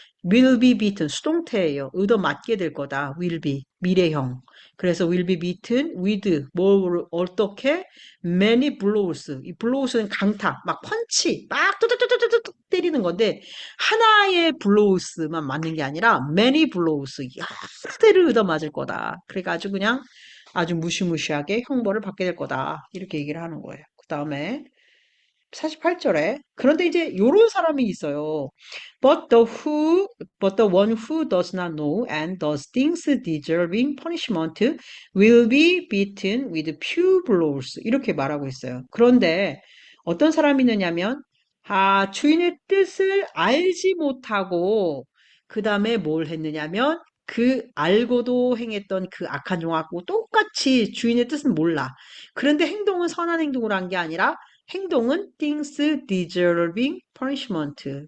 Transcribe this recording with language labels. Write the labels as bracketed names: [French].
[English] will be beaten 수동태예요. [Korean] 얻어맞게 될 거다. [English] will be [Korean] 미래형. [English] 그래서 will be beaten with [Korean] 뭘 어떻게 [English] many blows. [Korean] 이 blows는 강타, 막 펀치, 막 뚜뚜뚜뚜뚜 때리는 건데 하나의 블로우스만 맞는 게 아니라 [English] many blows [Korean] 여러 대를 얻어맞을 거다. 그러니까 아주 그냥 아주 무시무시하게 형벌을 받게 될 거다. 이렇게 얘기를 하는 거예요. 그 다음에 48절에 그런데 이제 요런 사람이 있어요. [English] But the one who does not know and does things deserving punishment will be beaten with few blows. [Korean] 이렇게 말하고 있어요. 그런데 어떤 사람이 있느냐면 주인의 뜻을 알지 못하고 그 다음에 뭘 했느냐면 그 알고도 행했던 그 악한 종하고 똑같이 주인의 뜻은 몰라. 그런데 행동은 선한 행동을 한 게 아니라 행동은 [English] things deserving punishment.